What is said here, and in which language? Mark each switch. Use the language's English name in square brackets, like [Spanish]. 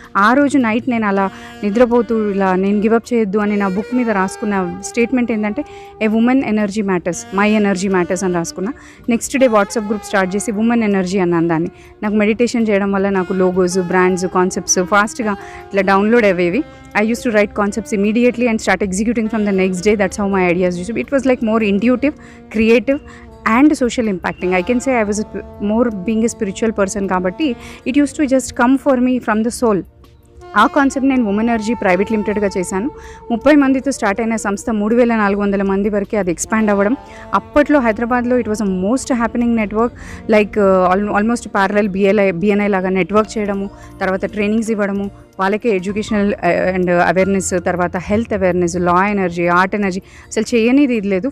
[Telugu] ఆ రోజు నైట్ నేను అలా నిద్రపోతూ ఇలా నేను గివప్ చేయొద్దు అని నా బుక్ మీద రాసుకున్న స్టేట్మెంట్ ఏంటంటే [English] a woman energy matters, my energy matters [Telugu] అని రాసుకున్నా. Next day WhatsApp group start చేసి ఉమెన్ ఎనర్జీ అన్నాను దాన్ని. నాకు మెడిటేషన్ చేయడం వల్ల నాకు లోగోస్, బ్రాండ్స్, కాన్సెప్ట్స్ ఫాస్ట్గా ఇట్లా డౌన్లోడ్ అయ్యేవి. [English] I used to write concepts immediately and start executing from the next day. That's how my ideas used to be. It was like more intuitive, creative and social impacting. I can say I was more being a spiritual person kabatti it used to just come for me from the soul. [Telugu] ఆ concept నేను women energy private లిమిటెడ్గా చేశాను. 30 మందితో start అయిన సంస్థ 3,400 మంది వరకు అది ఎక్స్పాండ్ అవ్వడం. అప్పట్లో హైదరాబాద్లో [English] It was a most happening network. [Telugu] Like almost parallel BNI లాగా నెట్వర్క్ చేయడము, తర్వాత ట్రైనింగ్స్ ఇవ్వడము, వాళ్ళకే ఎడ్యుకేషనల్ అండ్ అవేర్నెస్, తర్వాత హెల్త్ అవేర్నెస్, లా ఎనర్జీ, ఆర్ట్ ఎనర్జీ, అసలు చేయనిది ఇది లేదు.